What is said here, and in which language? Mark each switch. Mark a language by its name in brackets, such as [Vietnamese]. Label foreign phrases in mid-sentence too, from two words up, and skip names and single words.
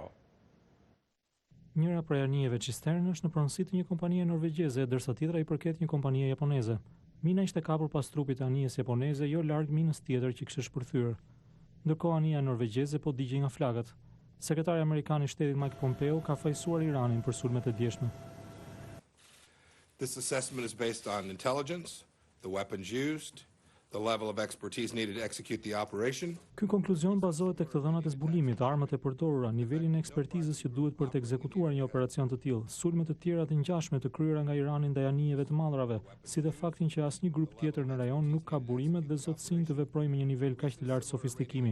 [Albanian] Njëra prej anijeve cistern është në pronësi të një kompanie norvegjeze, ndërsa tjetra i përket një kompanie japoneze. Mina ishte kapur pas trupit të anijes japoneze, jo larg minës tjetër që kishte shpërthyer. Ndërkohë anija norvegjeze po digjej nga flakët. Sekretari amerikan i shtetit Mike Pompeo ka fajsuar Iranin për sulmet e djeshme. [English] This assessment is based on intelligence, the weapons used, the level of expertise needed to execute the operation. [Albanian] Ky konkluzion bazohet tek të dhënat e zbulimit, armët e përdorura, nivelin e ekspertizës që duhet për të ekzekutuar një operacion të tillë, sulmet të tjera të ngjashme të kryera nga Irani ndaj anijeve të madhrave, si dhe faktin që asnjë grup tjetër në rajon nuk ka burimet dhe zotësinë të veprojë me një nivel kaq të lartë sofistikimi.